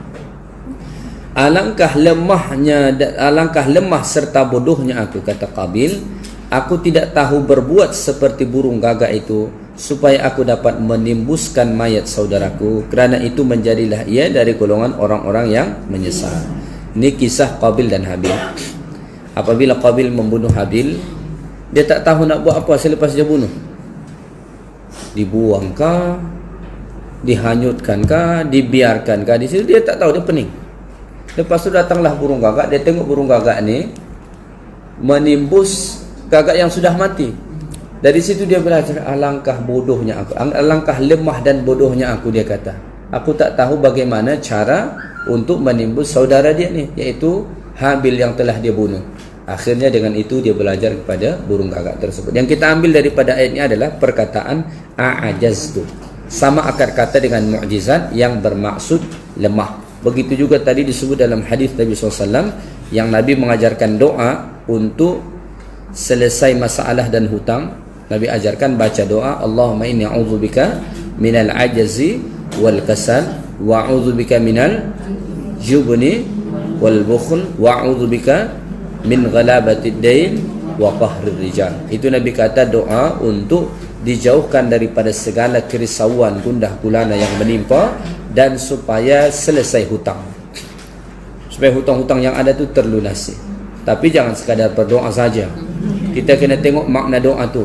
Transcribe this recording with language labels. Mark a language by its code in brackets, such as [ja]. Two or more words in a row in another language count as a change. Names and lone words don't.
[ms] Alangkah lemahnya, alangkah lemah serta bodohnya aku, kata Qabil, aku tidak tahu berbuat seperti burung gagak itu supaya aku dapat menimbuskan mayat saudaraku, kerana itu menjadilah ia dari golongan orang-orang yang menyesal. Ini kisah Qabil dan Habil. Apabila Qabil membunuh Habil, dia tak tahu nak buat apa selepas dia bunuh. Dibuangkah, dihanyutkankah, dibiarkankah di situ, dia tak tahu, dia pening. Lepas tu datanglah burung gagak, dia tengok burung gagak ni menimbus gagak yang sudah mati. Dari situ dia belajar, alangkah bodohnya aku, alangkah lemah dan bodohnya aku, dia kata. Aku tak tahu bagaimana cara untuk menimbus saudara dia ni, iaitu Habil yang telah dia bunuh. Akhirnya dengan itu dia belajar kepada burung gagak tersebut. Yang kita ambil daripada ayat ini adalah perkataan a'ajaztu. Sama akar kata dengan mukjizat yang bermaksud lemah. Begitu juga tadi disebut dalam hadis Nabi SAW yang Nabi mengajarkan doa untuk selesai masalah dan hutang. Nabi ajarkan baca doa, [ar] اللهم إني أعوذ بك من العجز والكسل وأعوذ بك من الجبن والبخل وأعوذ بك من غلبة الدين وقهر الرجال. [ms] Itu Nabi kata doa untuk dijauhkan daripada segala kerisauan, gundah gulana yang menimpa, dan supaya selesai hutang, supaya hutang-hutang yang ada tu terlunasi. Tapi jangan sekadar berdoa saja, kita kena tengok makna doa tu.